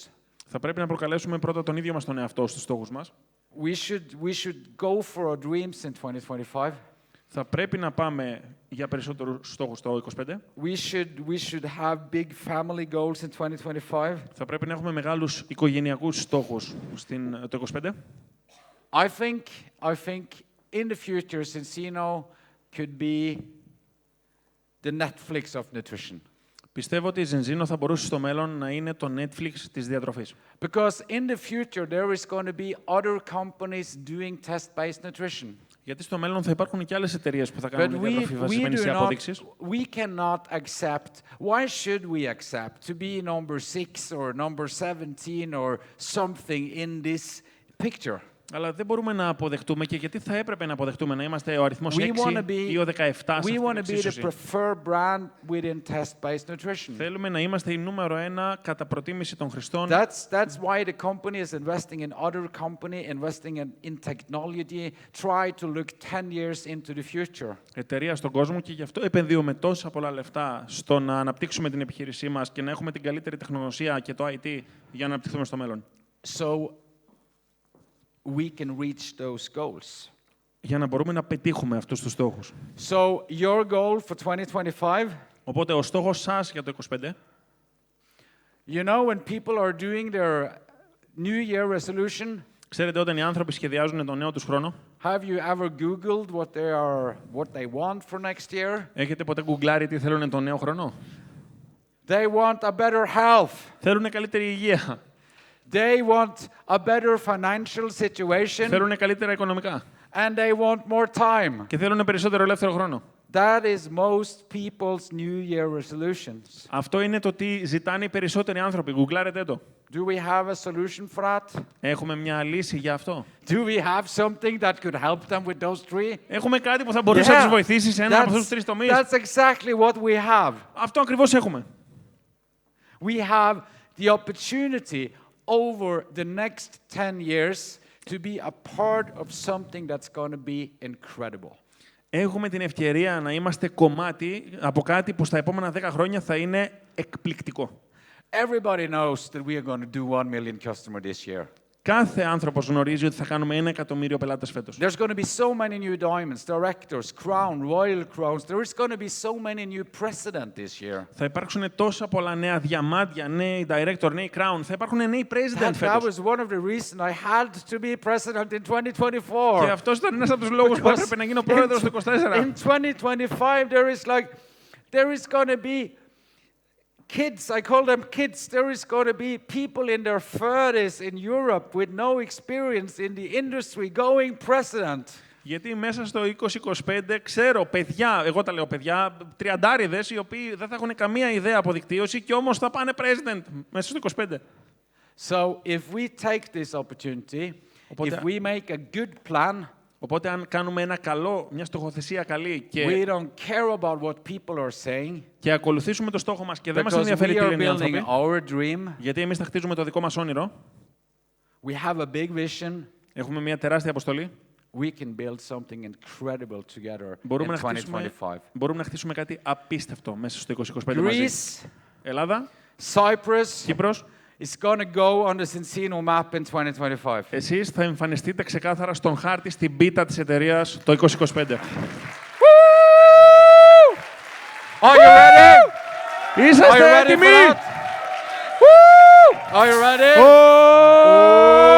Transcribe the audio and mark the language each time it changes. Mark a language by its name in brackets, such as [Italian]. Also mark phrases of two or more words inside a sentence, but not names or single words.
[Greek] Θα πρέπει να προκαλέσουμε πρώτα τον ίδιο μας τον εαυτό στους στόχους μας. [English] We should go for our dreams in 2025. [Greek] Θα πρέπει να πάμε για περισσότερους στόχους το 2025. [English] We should have big family goals in 2025. [Greek] Θα πρέπει να έχουμε μεγάλους οικογενειακούς στόχους το 2025. [English] I think in the future, Cincino could be the Netflix of nutrition. [Greek] Πιστεύω ότι η Ζενζίνο θα μπορούσε στο μέλλον να είναι το Netflix της διατροφής. [English] Because in the future, there is going to be other companies doing test-based nutrition. [Greek] Γιατί στο μέλλον θα υπάρχουν και άλλες εταιρείες που θα κάνουν διατροφή βασισμένη σε απόδειξεις. [English] We cannot accept, why should we accept to be number 6 or number 17 or something in this picture? [Greek] Αλλά δεν μπορούμε να αποδεχτούμε και γιατί θα έπρεπε να αποδεχτούμε να είμαστε ο αριθμός 6 ή ο 17 σε αυτή [English] we [Greek] την [English] want to be the [Greek] εξίσωση. [English] preferred brand within test-based nutrition. [Greek] Θέλουμε να είμαστε η νούμερο 1 κατά προτίμηση των χρηστών. [English] That's why the company is investing in other company, investing in technology, try to look 10 years into the future. [Greek] Εταιρεία στον κόσμο και γι' αυτό επενδύουμε τόσα πολλά λεφτά στο να αναπτύξουμε την επιχείρησή μας και να έχουμε την καλύτερη τεχνογνωσία και το IT για να αναπτυχθούμε στο μέλλον. [English] So we can reach those goals. [Greek] Για να μπορούμε να πετύχουμε αυτούς τους στόχους. [English] So your goal for 2025, [Greek] Οπότε ο στόχος σας για το 2025, [English] you know, when people are doing their New Year resolution, [Greek] ξέρετε όταν οι άνθρωποι σχεδιάζουν τον νέο τους χρόνο, [English] have you ever Googled what they want for next year? [Greek] έχετε ποτέ γκουγκλάρει τι θέλουν τον νέο χρόνο? [English] They want a better health. [Greek] Θέλουν καλύτερη υγεία. [English] They want a better financial situation. [Greek] Θέλουν καλύτερα οικονομικά. [English] And they want more time. [Greek] Και θέλουν περισσότερο ελεύθερο χρόνο. [English] That is most people's New Year resolutions. [Greek] Αυτό είναι το τι ζητάνε οι περισσότεροι άνθρωποι. Γκουγκλάρετε το. [English] Do we have a solution for that? [Greek] Έχουμε μια λύση για αυτό. [English] Do we have something that could help them with those three? [Greek] Έχουμε κάτι που θα μπορούσε να τους βοηθήσει σε ένα από αυτούς τους τρεις τομείς. [English] That's exactly what we have. [Greek] Αυτό ακριβώς έχουμε. [English] We have the opportunity over the next 10 years to be a part of something that's going to be incredible. [Greek] Έχουμε την ευκαιρία να είμαστε κομμάτι από κάτι που στα επόμενα 10 χρόνια θα είναι εκπληκτικό. [English] Everybody knows that we are going to do 1 million customer this year. [Greek] Κάθε άνθρωπος γνωρίζει ότι θα κάνουμε 1 εκατομμύριο πελάτες φέτος. [English] There's going to be so many new diamonds, directors, crown, royal crowns. There is going to be so many new president this year. [Greek] Θα υπάρξουν τόσα πολλά νέα διαμάντια, νέοι director, νέοι crown. Θα υπάρχουν νέοι president [English] That [Greek] φέτος. [English] was one of the reasons I had to be president in 2024. [Greek] Και αυτός ήταν ένας από τους λόγους που έπρεπε να γίνω πρόεδρος το 2024. [English] In 2025 there is going to be kids, I call them kids. There is going to be people in their 30s in Europe with no experience in the industry going president. [Greek] Γιατί μέσα στο 2025 ξέρω παιδιά, εγώ τα λέω παιδιά, τριαντάριδες οι οποίοι δεν θα έχουν καμία ιδέα από δικτύωση και όμως θα πάνε president μέσα στο 2025. [English] So if we take this opportunity, if we make a good plan, [Greek] Οπότε αν κάνουμε μια στοχοθεσία καλή [English] we don't care about what people are saying, [Greek] και ακολουθήσουμε το στόχο μας και δεν μας [English] because [Greek] ενδιαφέρει [English] we [Greek] τι [English] are [Greek] λένε οι άνθρωποι, [English] building our dream, [Greek] γιατί εμείς θα χτίζουμε το δικό μας όνειρο, [English] we have a big vision, [Greek] έχουμε μια τεράστια αποστολή, [English] we can build something incredible together [Greek] μπορούμε [English] in 2025. [Greek] να χτίσουμε κάτι απίστευτο μέσα στο 2025 μαζί. [English] Greece, [Greek] Ελλάδα, [English] Cyprus [Greek] Κύπρος, [English] is going to go on the Cincino map in 2025. [Greek] εσείς θα εμφανιστείτε ξεκάθαρα στον χάρτη στην πίτα της εταιρείας το 2025. [English] Are you ready? Are you [Greek] Είσαστε [English] ready [Greek] έτοιμοι! [English] for that? Are you ready? Oh!